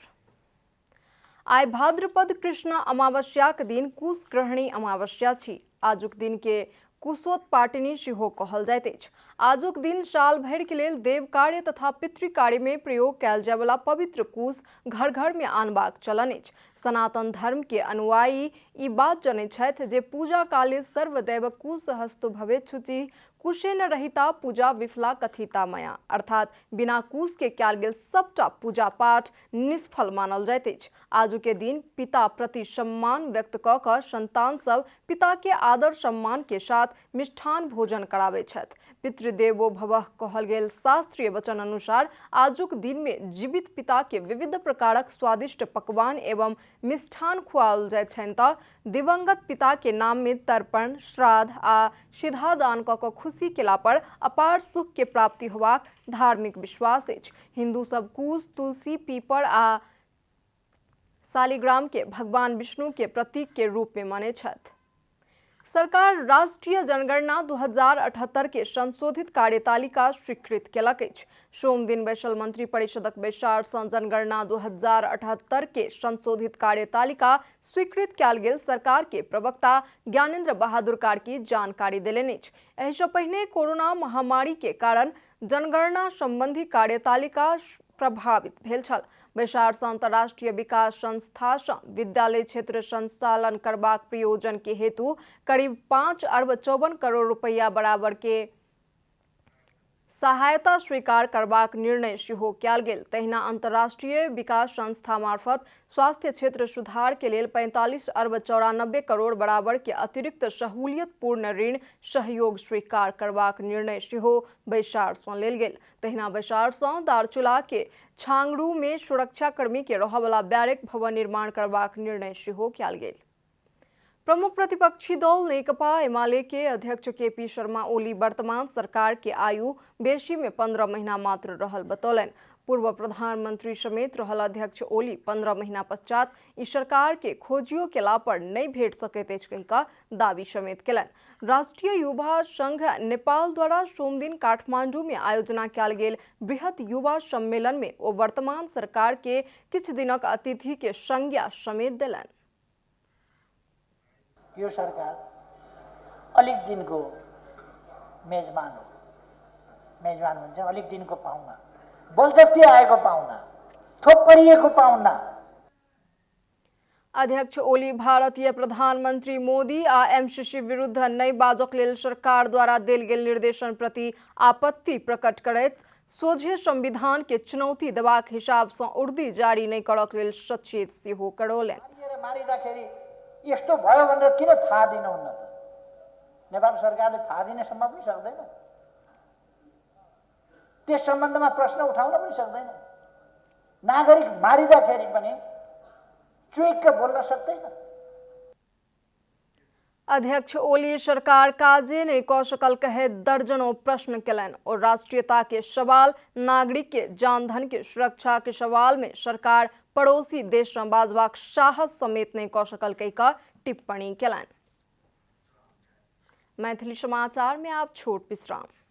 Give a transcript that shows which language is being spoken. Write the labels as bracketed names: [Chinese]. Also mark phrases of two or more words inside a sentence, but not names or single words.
[Maithili] आइ भाद्रपद कृष्ण अमावस्या के दिन कुशग्रहणी अमावस्या छी। आजुक दिन के कुशोत्पाटिनी सेहो कहल जाइत अछि। आजुक दिन साल भरि के लेल देव कार्य तथा पितृ कार्य में प्रयोग कयल जाय वाला पवित्र कुश घर घर में आनबाक चलन अछि। सनातन धर्म के अनुयायी ई बात जनैत छथि जे [Sanskrit] पूजा काले सर्वदैव कुश हस्तो भवेत् शुचि। कुशे न रहिता पूजा विफला कथिता मया, [Maithili] अर्थात बिना कुश के कयल गेल सबटा पूजा पाठ निष्फल मानल जाइत अछि। आजु के दिन पिता प्रति सम्मान व्यक्त क क संतान सब पिता के आदर सम्मान के साथ मिष्ठान भोजन कराबै छथि। [Sanskrit] पितृदेवो भवः [Maithili] कहल गेल शास्त्रीय वचन अनुसार आजुक दिन में जीवित पिता के विविध प्रकारक स्वादिष्ट पकवान एवं मिष्ठान खुआओल जाइत छनि त दिवंगत पिता के नाम में तर्पण, श्राद्ध आ सीधा दान क क खुशी केला पर अपार सुख के प्राप्ति होबाक धार्मिक विश्वास अछि। हिन्दू सब कुश, तुलसी, पीपर आ शालिग्राम के भगवान विष्णु के प्रतीक के रूप में माने छथि। सरकार राष्ट्रीय जनगणना 2078 के संशोधित कार्यतालिका स्वीकृत केलक अछि। सोम दिन बैसल मंत्री परिषदक बैसार सँ जनगणना 2078 के संशोधित कार्यतालिका स्वीकृत कयल गेल सरकार के प्रवक्ता ज्ञानेन्द्र बहादुर कार्की जानकारी देलनि अछि। एहि सँ पहिने कोरोना महामारी के कारण जनगणना संबंधी कार्यतालिका प्रभावित भेल छल। बैसार सँ अंतर्राष्ट्रीय विकास संस्था सँ विद्यालय क्षेत्र संचालन करबाक प्रयोजन के हेतु करीब 5 अरब 54 करोड़ रुपया बराबर के सहायता स्वीकार करबाक निर्णय सेहो कयल गेल। तहिना अंतर्राष्ट्रीय विकास संस्था मार्फत स्वास्थ्य क्षेत्र सुधार के लेल 45 अरब 94 करोड़ बराबर के अतिरिक्त सहूलियतपूर्ण ऋण सहयोग स्वीकार करबाक निर्णय सेहो बैसार सँ लेल गेल। तहिना बैसार सँ दारचूला के छांगरू में सुरक्षाकर्मी के रहय वाला बैरक भवन निर्माण करबाक निर्णय सेहो कयल गेल। प्रमुख प्रतिपक्षी दल नेकपा एमाले के अध्यक्ष केपी शर्मा ओली वर्तमान सरकार के आयु बेशी में 15 महीना मात्र रहल बतौलन। पूर्व प्रधानमंत्री समेत रहल अध्यक्ष ओली 15 महीना पश्चात ई सरकार के खोजियो केला पर नहीं भेट सकैत अछि कहि कऽ दावी समेत केलनि। राष्ट्रीय युवा संघ नेपाल द्वारा सोम दिन काठमांडू में आयोजना कयल गेल बृहत युवा सम्मेलन में ओ वर्तमान सरकार के किछु दिनक अतिथि के संज्ञा समेत देलनि। [Nepali] यो सरकार अलिक दिनको मेजबान हो। मेजबान भन्छ अलिक दिनको पाहुना, बलजफ्ती आएको पाहुना, थोप परिएको पाहुना। [Maithili] अध्यक्ष ओली भारतीय प्रधानमंत्री मोदी आ एमसीसी विरुद्ध नहीं बाजक लेल सरकार द्वारा देल गेल निर्देशन प्रति आपत्ति प्रकट करैत सोझे संविधान के चुनौती देबाक हिसाब सँ उर्दी जारी नहीं करक लेल सचेत सेहो करौलनि। [Nepali] मारिँदाखेरि यस्तो भयो भनेर किन थाहा दिनुहुन्न त? नेपाल सरकारले थाहा दिन सम्म पनि सक्दैन, त्यस सम्बन्धमा प्रश्न उठाउन पनि सक्दैन। नागरिक मारिँदाखेरि पनि चुइक्क बोल्न सक्दैन। [Maithili] अध्यक्ष ओली सरकार काजे नहीं क सकल कहे दर्जनों प्रश्न केलनि और राष्ट्रीयता के सवाल, नागरिक के जान धन के सुरक्षा के सवाल में सरकार पड़ोसी देश सँ बाजबाक साहस समेत नहीं क सकल कहि कऽ टिप्पणी केलनि। मैथिली समाचार में आप छोट विश्राम।